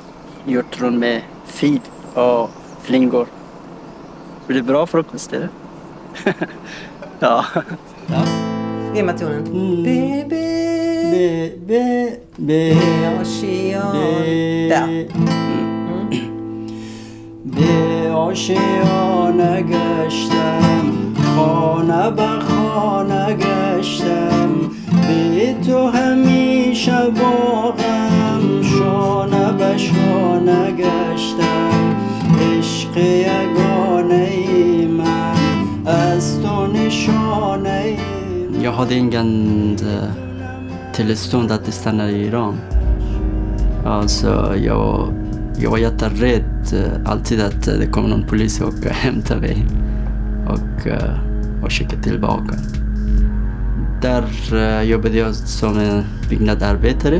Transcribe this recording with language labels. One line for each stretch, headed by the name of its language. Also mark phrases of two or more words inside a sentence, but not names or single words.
Swedish: Hjortron med fil och flingor. Det är bra frukost, är det? Ja. Gemma tonen. Be. Där.
Persian: به آشیانه گشتم خانه به خانه گشتم به تو همیشه باغم شانه به شانه گشتم عشق یگانه من از تو نشانه.
Swedish: Jag hade ingen tillstånd att stanna i Iran. Alltså jag var jätterädd alltid att det kommer någon polis och hämtar mig och skickar tillbaka. Där jobbade jag som en byggnadsarbetare.